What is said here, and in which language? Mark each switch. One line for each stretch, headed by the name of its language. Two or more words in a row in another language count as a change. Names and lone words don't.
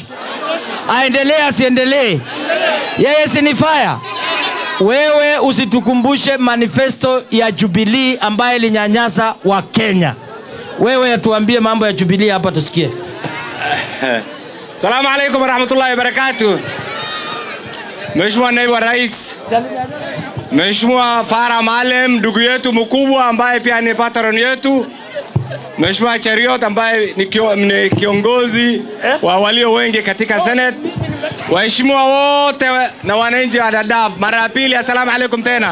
Swahili: Aendelee asiendelee? Yeye si ni fire. Wewe usitukumbushe manifesto ya Jubilee ambaye ilinyanyasa wa Kenya. Wewe tuambie mambo ya Jubilee hapa tusikie.
Arabic: السلام عليكم ورحمة الله وبركاته.
Swahili: Mheshimiwa Naibu wa Rais, Mheshimiwa Farah Maalim, ndugu yetu mkubwa ambaye pia ni patron yetu, Mheshimiwa Cheriot ambaye ni kiongozi wa walio wengi katika Senate, waheshimiwa wote na wananchi wa Dadaab, mara ya pili
Arabic: السلام عليكم
Swahili: tena.